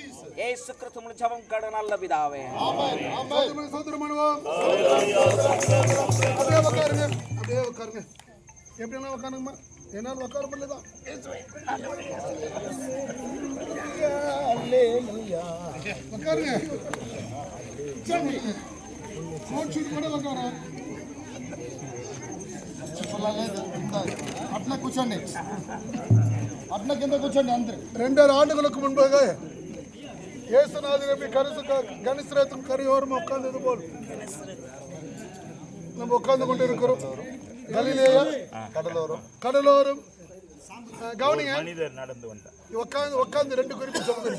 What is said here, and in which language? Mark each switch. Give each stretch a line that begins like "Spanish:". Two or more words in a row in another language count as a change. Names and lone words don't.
Tamil: இயேசு கிறிஸ்துவின் ஜெபம் கேளும் நல்ல பிதாவே. ஆமென். ஆமென். சோதரம் பண்ணுவோம். அப்படியே உட்காருங்க. அப்படியே உட்காருங்க. எப்படின்னா உட்காருங்கம்மா. என்னால் உட்கார முடியலதான். உட்காருங்க.
Telugu: అట్లా కూర్చోండి, అట్లా కింద కూర్చోండి అందరు.
Tamil: 2 ஆண்டுகளுக்கு முன்பாக இயேசுநாதர் எப்படி கணிசரத்தும் கரையோரம் உட்கார்ந்தது போல் நம்ம உட்கார்ந்து கொண்டு இருக்கிறோம். கலிலேயா கடலோரம் கவனிங்க. நடந்து வந்தார். உட்கார்ந்து 2 குறிப்பு சொல்லுங்க.